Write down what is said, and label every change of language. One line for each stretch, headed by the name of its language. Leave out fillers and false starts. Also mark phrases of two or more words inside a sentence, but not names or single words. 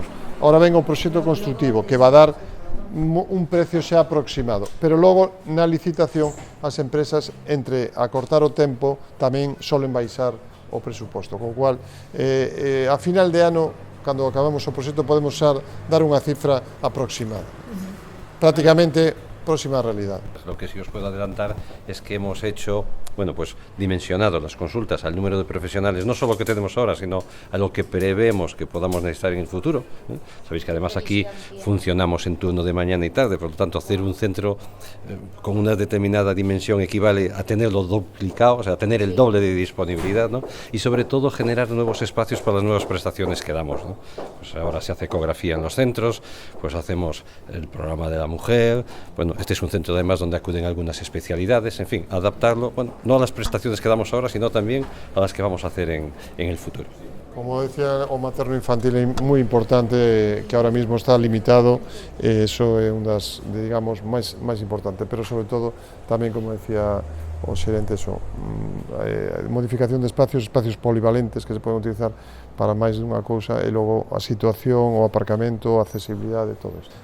Galician: Ahora ven o proxecto constructivo que
Spanish: va a dar un precio
Galician: xa aproximado, pero logo na licitación as empresas entre acortar o tempo tamén solen baixar o presuposto, con o cual a final de ano, cando acabamos o proxecto, podemos dar unha cifra aproximada, prácticamente próxima a realidad.
Spanish: Lo que sí os puedo adelantar es que hemos hecho, bueno, pues dimensionado las consultas al número de profesionales, no solo que tenemos ahora, sino a lo que prevemos que podamos necesitar en el futuro. Sabéis que además aquí funcionamos en turno de mañana y tarde, por lo tanto hacer un centro con una determinada dimensión equivale a tenerlo duplicado, o sea, a tener el doble de disponibilidad, ¿no? Y sobre todo generar nuevos espacios para las nuevas prestaciones que damos, ¿no? Pues ahora se hace ecografía en los centros, pues hacemos el programa de la mujer, bueno, este es un centro además donde acuden algunas especialidades, en fin, adaptarlo, bueno, no a las prestaciones que damos ahora, sino también a las que vamos a hacer en el futuro. Como decía,
Galician: o materno infantil é moi importante, que
Spanish: ahora mismo está limitado,
Galician: eso é unha das, digamos, máis importante, pero sobre todo tamén, como decía o xerente, eso,
Spanish: modificación de espacios polivalentes
Galician: que se poden utilizar para máis dunha cousa, e logo a situación, o aparcamento, a accesibilidade, todo isto.